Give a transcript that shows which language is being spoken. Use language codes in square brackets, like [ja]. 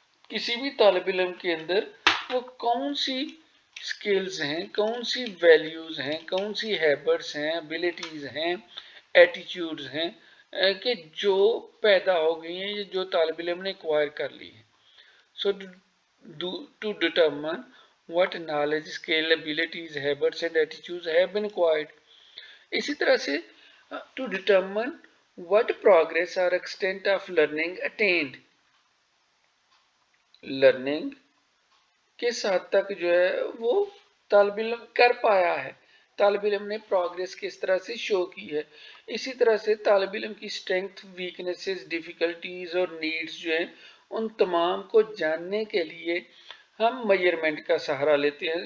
[hi] किसी भी तालिब इल्म के अंदर वो कौन सी स्किल्स हैं, कौन सी वैल्यूज़ हैं, कौन सी हैबिट्स हैं, एबिलिटीज़ हैं, एटीट्यूड्स हैं कि जो पैदा हो गई हैं, ये जो तालिब इल्म ने एक्वायर कर ली है। [en] So to determine what knowledge, skill, abilities, habits and attitudes have been acquired. [hi] इसी तरह से [en] to determine what progress or extent of learning attained. [hi] Learning किस हद तक जो है वो तालिब इल्म कर पाया है, तालिब इल्म ने प्रोग्रेस किस तरह से शो की है। इसी तरह से तालिब इल्म की स्ट्रेंथ, वीकनेसेस, डिफ़िकल्टीज और नीड्स जो हैं उन तमाम को जानने के लिए हम मेजरमेंट का सहारा लेते हैं।